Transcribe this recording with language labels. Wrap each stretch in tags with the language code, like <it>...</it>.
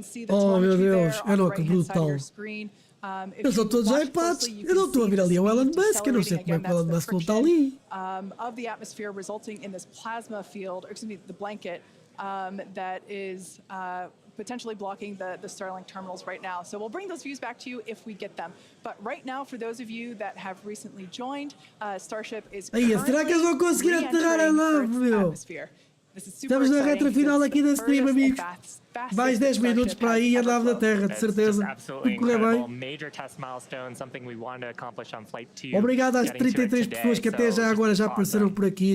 <pt>Oh meu Deus, olha que brutal. Eles estão todos iPads. Eu não estou a ver ali o Elon Musk, eu não sei como é que o Elon Musk não está ali.</pt> <en>Of the atmosphere resulting in this plasma field, or excuse me, the blanket that is potentially blocking the Starlink terminals right now. So we'll bring those views back to you if we get them. But right now, for those of you that have recently joined, Starship is</en> <pt>será que eles vão conseguir aterrar a nave, meu? Estamos na reta final aqui da stream, amigos. Mais 10 minutos para aí e a nave da Terra, de certeza. Tudo correr bem. Obrigado às 33 pessoas que até já agora já apareceram por aqui.</pt>